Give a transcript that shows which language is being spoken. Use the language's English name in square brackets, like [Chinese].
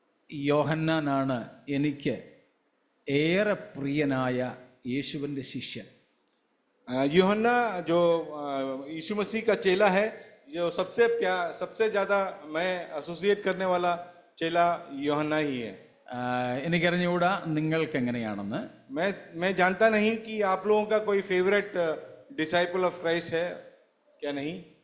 [Malayalam] യോഹന്നാനാണ് എനിക്ക് ഏറെ പ്രിയനായ യേശുവിൻ്റെ ശിഷ്യൻ. [Hindi] यूहन्ना जो यीशु मसीह का चेला है, जो सबसे ज्यादा मैं एसोसिएट करने वाला चेला यूहन्ना ही है। [Malayalam] എനിക്കറിഞ്ഞുകൂടാ നിങ്ങൾക്ക് എങ്ങനെയാണെന്ന്. [Hindi] मैं जानता नहीं कि आप लोगों का कोई [English] favourite disciple of Christ [Hindi] है क्या नहीं।